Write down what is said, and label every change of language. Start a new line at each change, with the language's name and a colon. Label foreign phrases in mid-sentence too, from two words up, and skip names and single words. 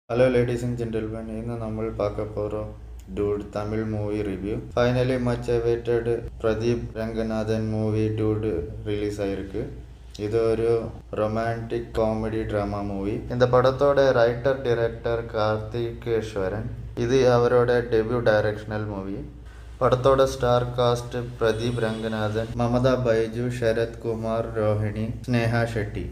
English: Hello ladies and gentlemen,
Malayalam: ഇന്ന് നമ്മൾ
Tamil: பார்க்க போகிறோம்
Malayalam: ഡൂഡ്
English: Tamil movie review. finally much awaited
Malayalam: പ്രദീപ് രംഗനാഥൻ മൂവി ഡൂഡ്
Tamil: ரிலீஸ் ஆயிருக்கு. இது ஒரு
English: romantic comedy drama movie.
Tamil: இந்த படத்தோட
English: writer director
Tamil: கார்த்திகேஸ்வரன். இது அவரோட
English: debut directional movie.
Tamil: படத்தோட
English: star cast
Tamil: பிரதீப் ரங்கநாதன், மமதா பைஜு, சரத் குமார், ரோஹிணி, ஸ்னேஹா ஷெட்டி.